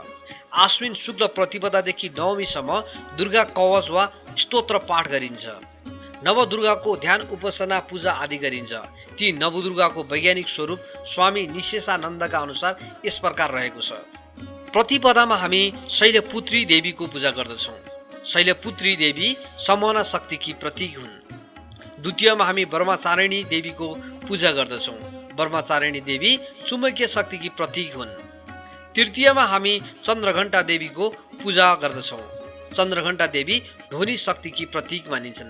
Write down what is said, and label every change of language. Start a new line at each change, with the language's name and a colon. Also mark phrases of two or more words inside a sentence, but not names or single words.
Nepali: आश्विन शुक्ल प्रतिपदादेखि नवमीसम्म दुर्गा कवच वा स्तोत्र पाठ गरिन्छ। नवदुर्गाको ध्यान, उपासना, पूजा आदि गरिन्छ। ती नवदुर्गाको वैज्ञानिक स्वरूप स्वामी निशेषानन्दका अनुसार यस प्रकार रहेको छ। प्रतिपदामा हामी शैलपुत्री देवीको पूजा गर्दछौँ। शैलपुत्री देवी समोहना शक्तिकी प्रतीक हुन्। द्वितीयमा हामी ब्रह्मचारिणी देवीको पूजा गर्दछौँ। ब्रह्मचारिणी देवी चुम्बकीय शक्तिकी प्रतीक हुन्। तृतीयमा हामी चन्द्रघण्टा देवीको पूजा गर्दछौँ। चन्द्रघण्टा देवी ध्वनि शक्तिकी प्रतीक मानिन्छन्।